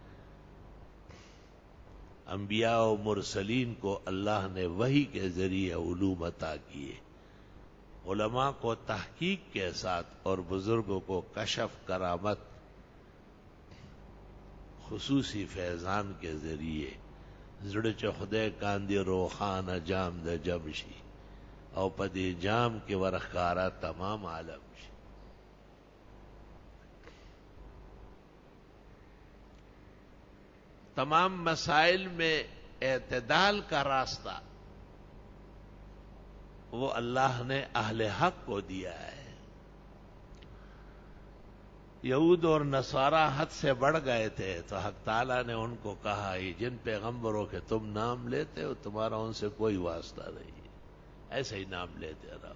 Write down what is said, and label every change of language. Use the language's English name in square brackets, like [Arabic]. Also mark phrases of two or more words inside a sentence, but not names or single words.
[Urdu] انبیاء و مرسلین کو اللہ نے وحی کے ذریعے علوم عطا کیے. علماء کو تحقیق کے ساتھ اور بزرگوں کو کشف کرامت خصوصی فیضان کے ذریعے [Pashto] زړه چې خدای کاندي روخانه جام د جم شي او په دې جام کې ورخکارا تمام عالم شي. [Urdu] تمام مسائل میں اعتدال کا راستہ وہ اللہ نے اہل حق کو دیا ہے. یہود اور نصارہ حد سے بڑھ گئے تھے تو حق تعالیٰ نے ان کو کہا یہ جن پیغمبروں کے تم نام لیتے ہو تمہارا ان سے کوئی واسطہ نہیں ہے، ایسے ہی نام لیتے رہو.